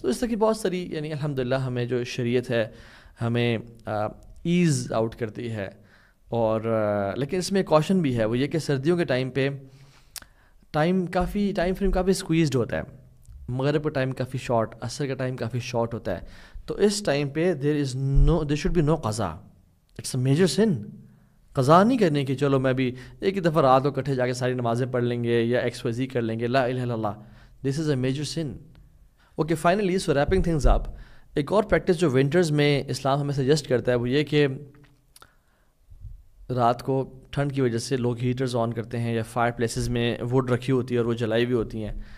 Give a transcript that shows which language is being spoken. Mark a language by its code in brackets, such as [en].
[ur] تو اس طرح کی بہت ساری یعنی الحمدللہ ہمیں جو شریعت ہے ہمیں ایز آؤٹ کرتی ہے. اور لیکن اس میں کوشن بھی ہے, وہ یہ کہ سردیوں کے ٹائم پہ ٹائم فریم کافی اسکویزڈ ہوتا ہے, مغرب کا ٹائم کافی شارٹ, عصر کا ٹائم کافی شارٹ ہوتا ہے. [en] تو اس ٹائم پہ دیر شوڈ بی نو قضا, اٹس اے میجر سن. [ur] قضا نہیں کرنے کی چلو میں بھی ایک ہی دفعہ رات کو کٹھے جا کے ساری نمازیں پڑھ لیں گے یا ایکسپوزی کر لیں گے, [ar] لا الہ الا اللہ, [en] This is a major sin. Okay finally so wrapping things up, [ur] ایک اور پریکٹس جو ونٹرز میں اسلام ہمیں سجیسٹ کرتا ہے وہ یہ کہ رات کو ٹھنڈ کی وجہ سے لوگ ہیٹرز آن کرتے ہیں یا فائر پلیسز میں ووڈ رکھی ہوتی ہے اور وہ جلائی ہوئی ہوتی ہیں.